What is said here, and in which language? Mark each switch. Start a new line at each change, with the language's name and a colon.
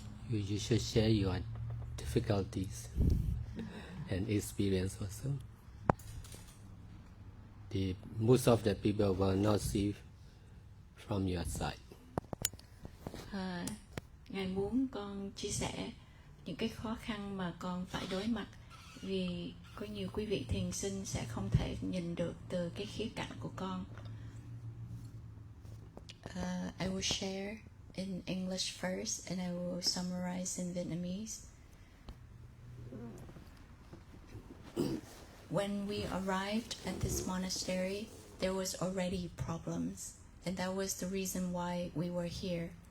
English: You should share your difficulties and experience also. Most of the people will not see from your side.
Vietnamese: Ngài muốn con chia sẻ những cái khó khăn mà con phải đối mặt, vì có nhiều quý vị thiền sinh sẽ không thể nhìn được từ cái khía cạnh của con.
English: I will share in English first and I will summarize in Vietnamese. When we arrived at this monastery, there was already problems, and that was the reason why we were here.